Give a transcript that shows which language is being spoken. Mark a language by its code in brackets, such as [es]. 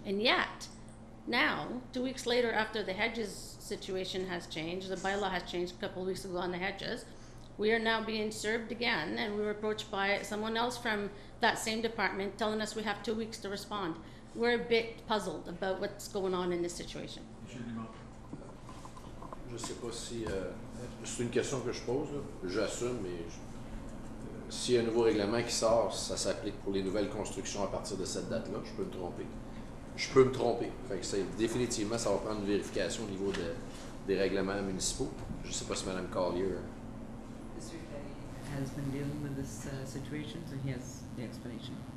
[en] And yet, now, 2 weeks later, after the hedges situation has changed, the bylaw has changed a couple of weeks ago on the hedges, we are now being served again, and we were approached by someone else from that same department telling us we have 2 weeks to respond. We're a bit puzzled about what's going on in this situation. [fr] Je sais pas si... c'est une question que je pose, là. J'assume, mais s'il y a un nouveau règlement qui sort, ça s'applique pour les nouvelles constructions à partir de cette date-là. Je peux me tromper. Je peux me tromper. Fait que définitivement, ça va prendre une vérification au niveau des règlements municipaux. Je sais pas si Mme Collier... [en] Mr. Day has been dealing with this situation, so he has the explanation.